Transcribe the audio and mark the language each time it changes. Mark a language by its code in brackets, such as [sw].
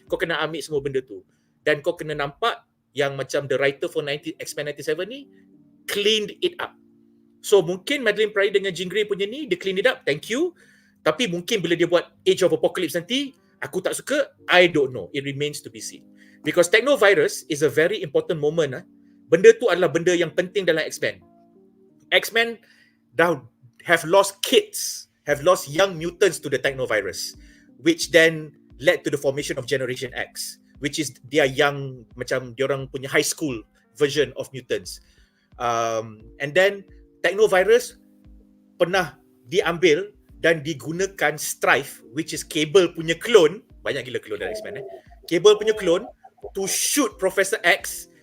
[ms] Kau kena ambil semua benda tu. Dan kau kena nampak yang macam [en] the writer for X-Men 97 [ms] ni [en] cleaned it up. [ms] So mungkin Madeline Pryor dengan Jean Grey punya ni, dia [en] clean it up, thank you. [ms] Tapi mungkin bila dia buat Age of Apocalypse nanti, aku tak suka, [en] I don't know. It remains to be seen. Because Technovirus is a very important moment. [ms] Benda tu adalah benda yang penting dalam X-Men. [en] X-Men dah have lost kids, have lost young mutants to the Technovirus, which then led to the formation of Generation X, which is their young, [ms] macam diorang punya [en] high school version of mutants. [ms] And then Technovirus pernah diambil dan digunakan Strife, which is Cable punya clone, banyak gila clone dari X-Men Cable punya clone, [en] to shoot Professor X.